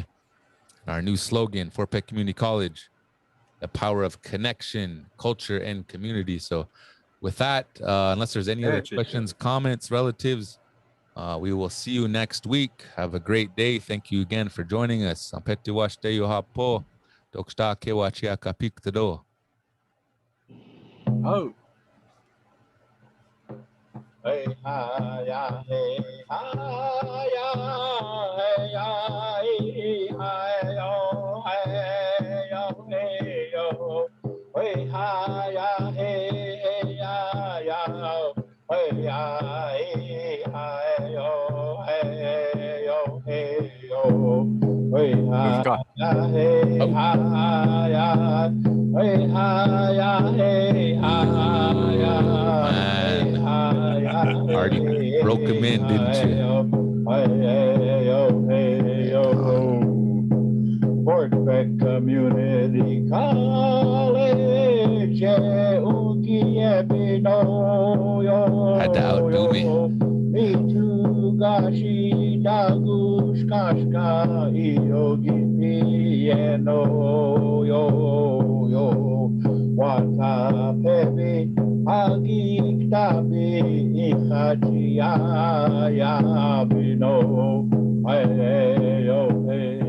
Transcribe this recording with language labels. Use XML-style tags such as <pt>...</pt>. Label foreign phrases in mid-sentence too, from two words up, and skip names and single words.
<en>Our new slogan, Fort Peck Community College, the power of connection, culture, and community. So with that, unless there's any other questions, comments, relatives, we will see you next week. Have a great day. Thank you again for joining us. Oh. Hey ha ya hey ha ya hey ya hey ha yo hey yo hey yo hey ha ya hey ya ya hey ya hey ha yo hey yo hey yo hey ha ya hey ha ya hey ha ya hey ha ya. Already broke him in, didn't you? Fort Peck Community College. Had to outdo me. Agik tabi ikhachia ya bino, hey yo hey.</en>